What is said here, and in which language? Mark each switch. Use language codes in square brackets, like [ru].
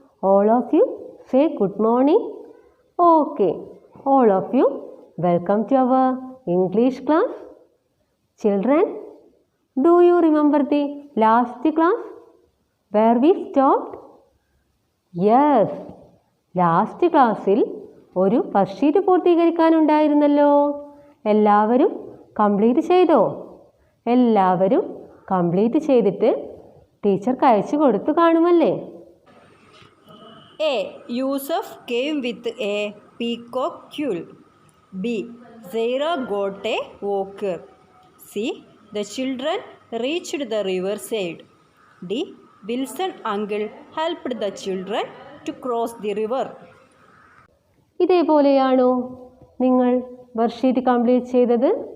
[en] All of you say good morning. Okay, all of you, welcome to our English class. Children, do you remember the last class where we stopped? Yes, last [ml] ക്ലാസ്സിൽ ഒരു worksheet പൂർത്തീകരിക്കാനുണ്ടായിരുന്നല്ലോ. എല്ലാവരും complete ചെയ്തോ? എല്ലാവരും complete ചെയ്തിട്ട് ടീച്ചർക്ക് അയച്ചു കൊടുത്തു കാണുമല്ലേ? [en] A. Yusuf came with a peacock quill. B. Zaira got a walker. C. The children reached the river side. D. Wilson uncle helped the children to cross the river. [ml] ഇതേപോലെയാണോ നിങ്ങൾ worksheet complete ചെയ്തത്?